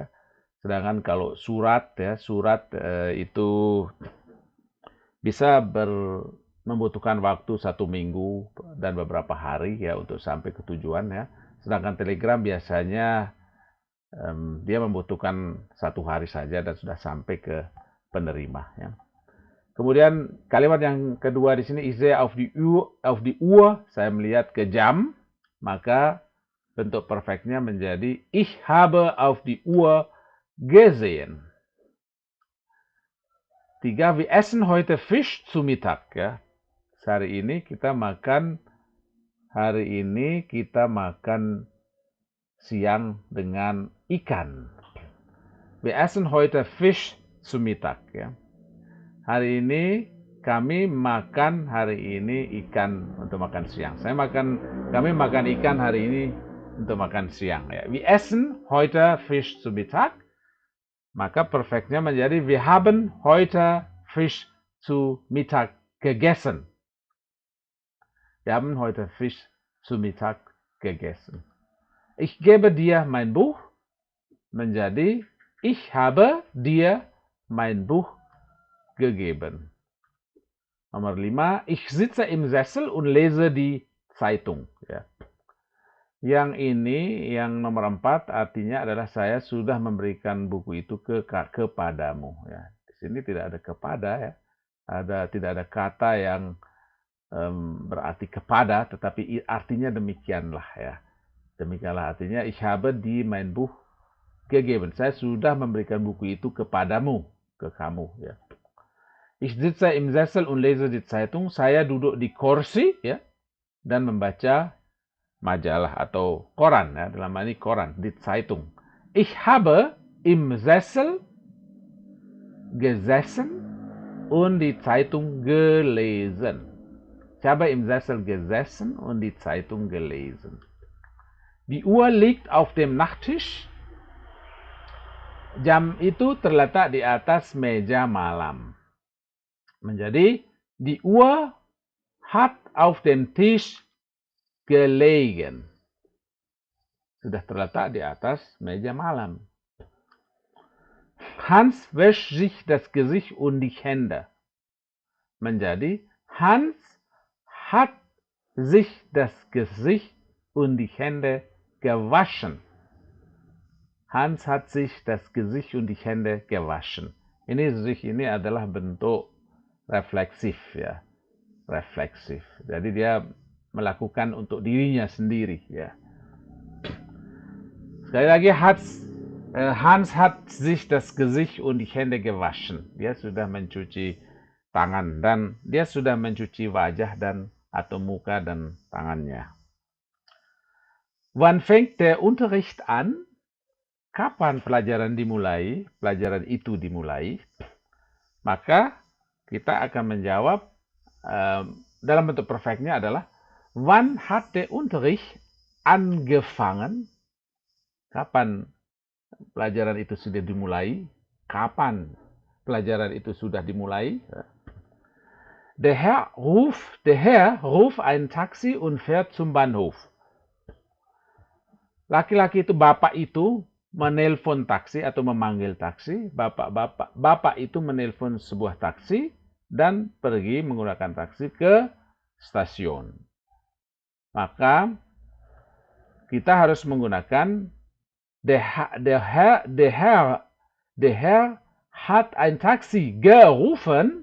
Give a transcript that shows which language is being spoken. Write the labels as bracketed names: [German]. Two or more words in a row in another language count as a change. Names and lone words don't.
[Indonesian] Sedangkan kalau surat ya, itu bisa membutuhkan waktu 1 minggu dan beberapa hari ya untuk sampai ke tujuan ya. Sedangkan telegram biasanya dia membutuhkan 1 hari saja dan sudah sampai ke penerima ya. Kemudian kalimat yang kedua di sini, [German] ich sehe auf die Uhr, [Indonesian] saya melihat ke jam, maka bentuk perfectnya menjadi [German] ich habe auf die Uhr gesehen. 3, wir essen heute Fisch zu Mittag ya. [Indonesian] Hari ini kita makan siang dengan ikan. [German] Wir essen heute Fisch zu Mittag ya. [Indonesian] Hari ini kami makan ikan untuk makan siang. Kami makan ikan hari ini untuk makan siang ya. [German] Wir essen heute Fisch zu Mittag. [Indonesian] Maka perfectnya menjadi [German] wir haben heute Fisch zu Mittag gegessen. Wir haben heute Fisch zu Mittag gegessen. Ich gebe dir mein Buch menjadi ich habe dir mein Buch gegeben. Nomor 5, ich sitze im Sessel und lese die Zeitung. [Indonesian] Ya. Yang ini, yang nomor 4 artinya adalah saya sudah memberikan buku itu kepadamu. Ya. Di sini tidak ada kepada ya, tidak ada kata yang berarti kepada, tetapi artinya demikianlah ya. Demikianlah artinya [German] ich habe dir mein Buch gegeben. [Indonesian] Saya sudah memberikan buku itu kepadamu, ke kamu ya. [German] Ich sitze im Sessel und lese die Zeitung. [Indonesian] Saya duduk di kursi ya dan membaca majalah atau koran ya, dalam hal ini koran, [German] die Zeitung. Ich habe im Sessel gesessen und die Zeitung gelesen. Ich habe im Sessel gesessen und die Zeitung gelesen. Die Uhr liegt auf dem Nachttisch. [Indonesian] Jam itu terletak di atas meja malam. [German] Menjadi die Uhr hat auf dem Tisch gelegen. [Indonesian] Sudah terletak di atas meja malam. [German] Hans wäscht sich das Gesicht und die Hände. Menjadi Hans hat sich das Gesicht und die Hände gewaschen. Hans hat sich das Gesicht und die Hände gewaschen. [Indonesian] Ini adalah bentuk refleksif ya. Refleksif. Jadi dia melakukan untuk dirinya sendiri ya. Sekali lagi [German] Hans hat sich das Gesicht und die Hände gewaschen. [Indonesian] Dia sudah mencuci tangan dan dia sudah mencuci wajah dan atau muka dan tangannya. [German] Wann fängt der Unterricht an? [Indonesian] Kapan pelajaran itu dimulai? Maka kita akan menjawab dalam bentuk perfectnya adalah [German] wann hat der Unterricht angefangen? [Indonesian] Kapan pelajaran itu sudah dimulai? Kapan pelajaran itu sudah dimulai. [German] Der Herr ruft ein Taxi und fährt zum Bahnhof. [Indonesian] Laki-laki itu, bapak itu menelpon taksi atau memanggil taksi. Bapak itu menelpon sebuah taksi dan pergi menggunakan taksi ke stasiun. Maka kita harus menggunakan [German] der Herr hat ein Taxi gerufen.